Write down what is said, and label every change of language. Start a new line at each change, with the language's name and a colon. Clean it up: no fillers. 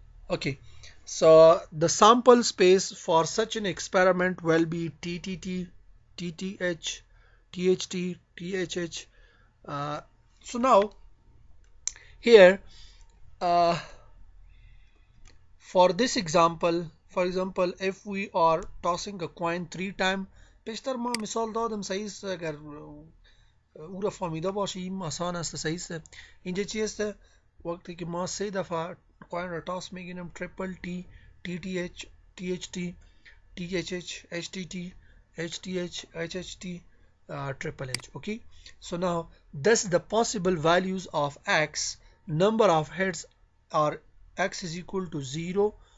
English: Okay, so the sample space for such an experiment will be TTT, TTH, THT, THH. So now here for this example, for example, if we are tossing a coin 3 times,
Persian: پیشتر ما مثال دادم صحیح است. اگر او را فهمیده باشیم آسان است. صحیح است. اینجا چی است؟ وقتی که ما 3 دفعه coin را toss میگیریم triple T, TTH, THT, THH, HTT, HTH, HHT, triple H.
English: Okay, so now thus the possible values of x, number of heads are x is equal to 0,